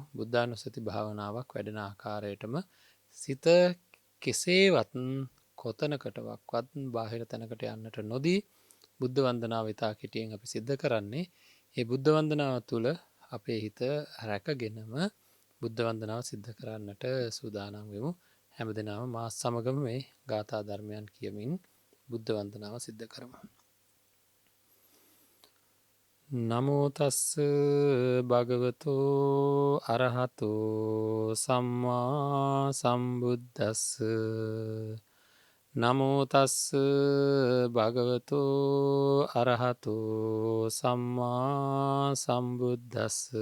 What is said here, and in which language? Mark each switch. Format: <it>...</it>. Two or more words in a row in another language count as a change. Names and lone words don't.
<si>බුද්ධානුස්සති භාවනාවක් වැඩෙන ආකාරයටම සිත කෙසේවත් කොතනකටවත් බාහිර තැනකට යන්නට නොදී බුද්ධ වන්දනාව ඉතා කෙටියෙන් අපි සිද්ධ කරන්නේ. ඒ බුද්ධ වන්දනාව තුළ අපේ හිත රැකගෙනම බුද්ධ වන්දනාව සිද්ධ කරන්නට සූදානම් වෙමු. හැම දෙනාම මා සමගම මේ ගාථා ධර්මයන් කියමින් බුද්ධ වන්දනාව සිද්ධ කරමු.</si> <pi>නමෝ තස්ස භගවතෝ අරහතෝ සම්මා සම්බුද්දස්ස. නමෝ තස්ස භගවතෝ අරහතෝ සම්මා සම්බුද්දස්ස.</pi>